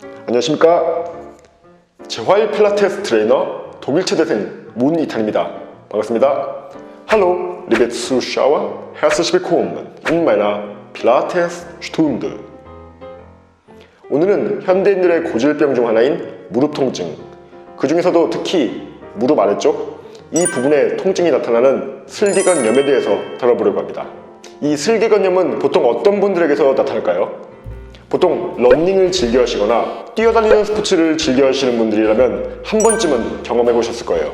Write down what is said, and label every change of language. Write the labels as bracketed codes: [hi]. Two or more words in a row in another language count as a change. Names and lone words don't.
[ko] 안녕하십니까. 재활 필라테스 트레이너 독일 체대생 문이탄입니다. 반갑습니다. [de] Hallo, liebe Zuschauer, herzlich willkommen in meiner Pilates-Stunde. [ko] 오늘은 현대인들의 고질병 중 하나인 무릎 통증, 그 중에서도 특히 무릎 아래쪽 이 부분에 통증이 나타나는 슬기건염에 대해서 다뤄보려고 합니다. 이 슬기건염은 보통 어떤 분들에게서 나타날까요? 보통 러닝을 즐겨 하시거나 뛰어다니는 스포츠를 즐겨 하시는 분들이라면 한 번쯤은 경험해 보셨을 거예요.